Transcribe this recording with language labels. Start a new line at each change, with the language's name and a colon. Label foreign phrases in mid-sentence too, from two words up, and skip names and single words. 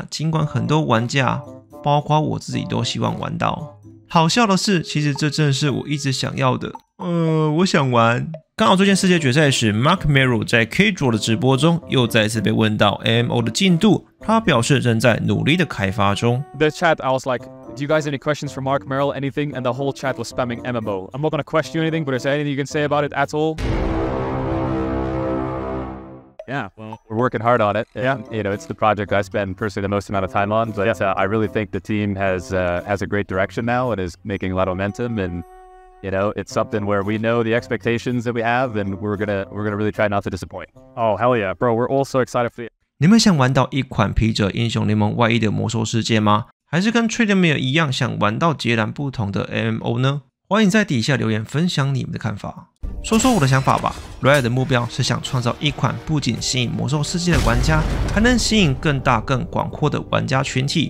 Chinese: 儘管很多玩家，包括我自己，都希望玩到。好笑的是，其實這正是我一直想要的。我想玩。剛好最近世界決賽時 ，Mark Merrill 在 K-Draw 的直播中又再次被問到 MMO 的進度，他表示正在努力的開發中。
English: The chat, I was like, do you guys have any questions for Mark Merrill? Anything? And the whole chat was spamming MMO. I'm not going to question you anything, but is there anything you can say about it at all? Yeah, well, we're working hard on it. Yeah, you know, it's the project I spend personally the most amount of time on. But yes, I really think the team has a great direction now and is making a lot of momentum. And you know, it's something where we know the expectations that we have, and we're gonna really try not to disappoint. Oh hell yeah, bro! We're all so excited for the.
Chinese: 你們想玩到一款披着英雄聯盟外衣的魔獸世界嗎？還是跟 Tryndamere 一樣想玩到截然不同的 MMO 呢？歡迎在底下留言分享你們的看法。說說我的想法吧。Rare 的目標是想創造一款不僅吸引魔獸世界的玩家，還能吸引更大更廣闊的玩家群體。